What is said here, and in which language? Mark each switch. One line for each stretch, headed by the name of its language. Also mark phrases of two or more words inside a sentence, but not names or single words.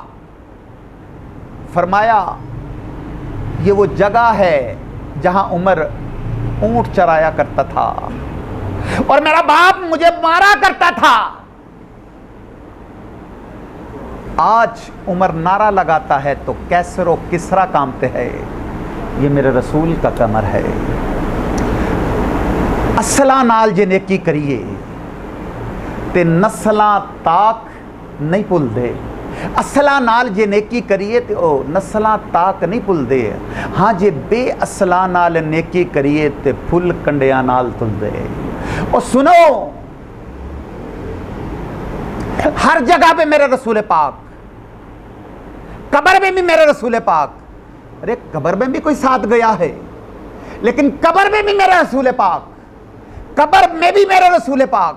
Urdu: فرمایا یہ وہ جگہ ہے جہاں عمر اونٹ چرایا کرتا تھا اور میرا باپ مجھے مارا کرتا تھا. آج عمر نعرہ لگاتا ہے تو کیسر و کسرا کامتے ہیں، یہ میرے رسول کا کمر ہے.
Punjabi: اصلاں نال جے نیکی کریے تے نسلاں تاک نہیں پل دے. اصلاں نال جے نیکی کریے تے او نسلاں تاک نہیں پل دے. ہاں جے بے اصلاں نال نیکی کریے تے پھل کنڈیاں نال تل دے.
Urdu: اور سنو ہر جگہ پہ میرے رسول پاک، قبر میں بھی میرے رسول پاک. ارے قبر میں بھی کوئی ساتھ گیا ہے لیکن قبر میں بھی میرے رسول پاک، قبر میں بھی میرے رسول پاک.